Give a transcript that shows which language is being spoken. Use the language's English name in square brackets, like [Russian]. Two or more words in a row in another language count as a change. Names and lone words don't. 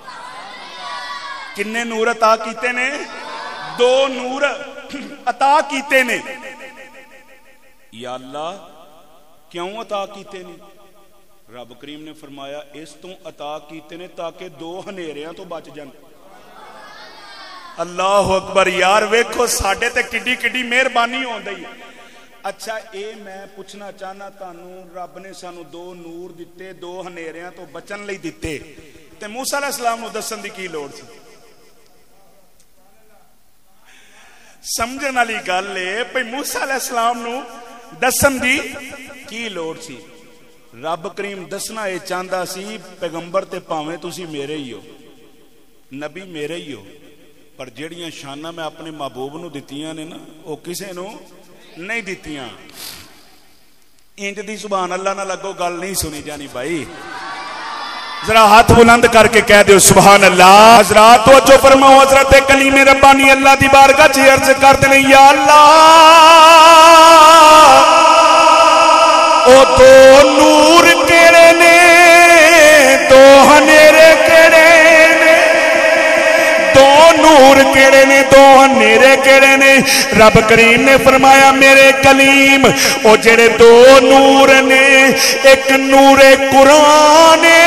[Punjabi] کنے نور عطا کیتے نے 2 نور عطا کیتے نے یا اللہ کیوں عطا کیتے نے رب کریم نے فرمایا اس تو عطا کیتے نے تاکہ 2 ہنیریاں تو بچ جان [Arabic] اللہ اکبر [Punjabi] یار ویکھو ساڈے تے کڈی کڈی مہربانی ہوندی ہے اچھا اے میں پوچھنا چاہنا تانوں رب نے سانو 2 نور دتے 2 ہنیریاں تو بچن لئی دتے تے موسیٰ [Arabic] علیہ السلام [Punjabi] نو دسن دی کی لوڑ سی سمجھن والی گل ہے بھئی موسیٰ [Arabic] علیہ السلام [Punjabi] نو دسن دی کی لوڑ سی رب کریم دسنا اے چاہندا سی پیغمبر تے پاویں تسی میرے ہی ہو نبی میرے ہی ہو پر جڑیاں شاناں میں اپنے محبوب نو دتیاں نے نا او کسے نو نہیں دیتیاں انج دی [Arabic] سبحان اللہ [Punjabi] نہ لگو گل نہیں سنی جانی بھائی ذرا ہاتھ بلند کر کے کہہ دیو [Arabic] سبحان اللہ [Punjabi] حضرات توجہ فرماؤ حضرت کلیم ربانی اللہ دی بارگاہ چ [Urdu] عرض کرتے ہیں [Punjabi] یا اللہ او 2 نور کیڑے نے 2 ہنیرے کیڑے نے 2 نور کیڑے نے 2 ہنیرے کیڑے نے رب کریم نے فرمایا میرے کلیم او جڑے 2 نور نے ایک نور قرآن